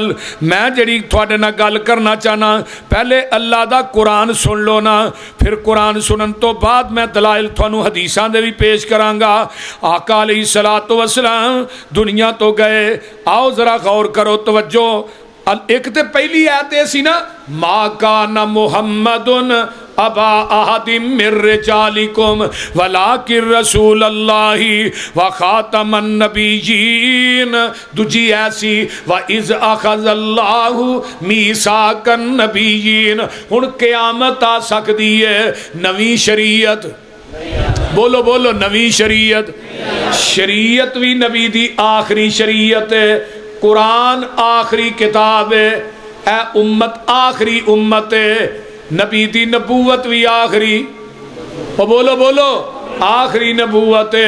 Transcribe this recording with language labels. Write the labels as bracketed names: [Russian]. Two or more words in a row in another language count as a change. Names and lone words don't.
[Punjabi] میں جیہڑی تہاڈے نال گل کرنا چاہنا، پہلے اللہ دا قرآن سن لو نا، پھر قرآن سنن توں بعد میں دلائل تہانوں حدیثاں دے بھی پیش کراں گا. آقا [Arabic] عليه الصلاة والسلام [Punjabi] دنیا توں گئے، آؤ ذرا غور کرو، توجہ. اک تو پہلی آیت سی نا, [Arabic] ما كان محمد أبا أحد من رجالكم ولكن رسول الله وخاتم النبيين. [Punjabi] دوجی ایسی [Arabic] وإذ أخذ الله ميثاق النبيين. [Punjabi] ہن قیامت آ سکدی ہے، نویں شریعت، بولو بولو، نویں شریعت. شریعت بھی نبی دی آخری شریعت ہے، قرآن آخری کتاب ہے، اے امت آخری امت ہے، نبی دی نبوت بھی آخری، او بولو بولو، آخری نبوت ہے.